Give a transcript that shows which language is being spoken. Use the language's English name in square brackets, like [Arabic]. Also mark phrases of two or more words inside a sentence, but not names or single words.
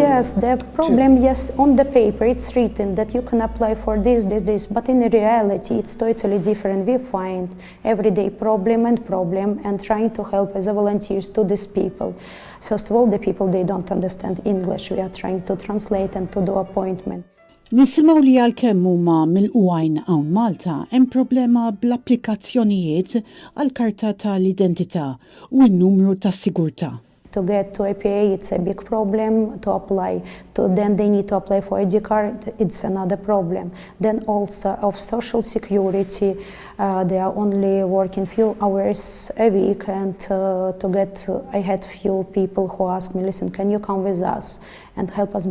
[English] Yes, the problem, yes, on the paper it's written that you can apply for this, but in reality it's totally different. We find everyday problem and trying to help as a volunteers to these people. First of all, the people, they don't understand English. We are trying to translate and to do appointment. [Maltese] Nisimgħu li għalkemm huma mill-qwajn hawn Malta hemm problema bl-applikazzjonijiet għall-karta tal-identità u n-numru tas-sigurtà. [English] To get to APA, it's a big problem. To apply, then they need to apply for ID card, it's another problem. Then also of social security, they are only working few hours a week, and I had few people who asked me, listen, can you come with us and help us?